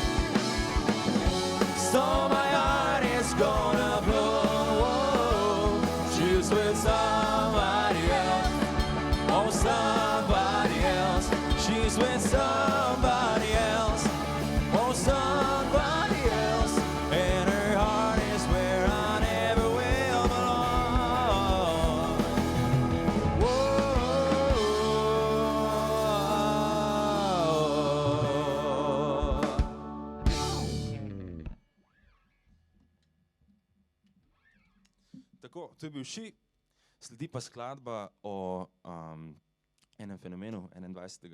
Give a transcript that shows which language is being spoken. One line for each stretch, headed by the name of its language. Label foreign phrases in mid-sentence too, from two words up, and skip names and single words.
English: so my heart is gonna blow, she's with somebody else. Somebody else, she's with somebody else, oh somebody else, and her heart is where I never will belong.
Slovenian: Tako, to je bil She. Sledi pa skladba o enem fenomenu 21.